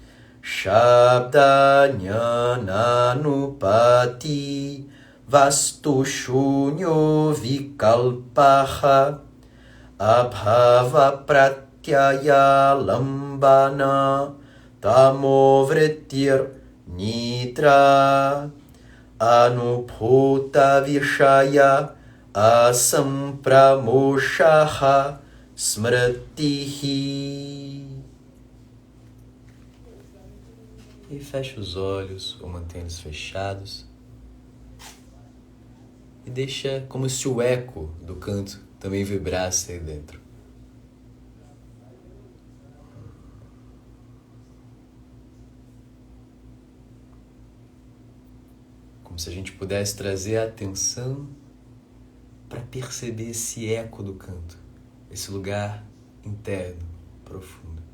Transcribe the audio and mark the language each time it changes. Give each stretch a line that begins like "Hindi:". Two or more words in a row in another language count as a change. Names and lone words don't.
Sanskrit: shabdanyananupati vastu shunyo vikalpaha abhava pratyaya lambana tamovritir nitra anubhuta vishaya asampramoshaha smritihi.
Portuguese: E fecha os olhos ou mantém-los fechados e deixa como se o eco do canto também vibrasse aí dentro. Como se a gente pudesse trazer a atenção para perceber esse eco do canto, esse lugar interno, profundo.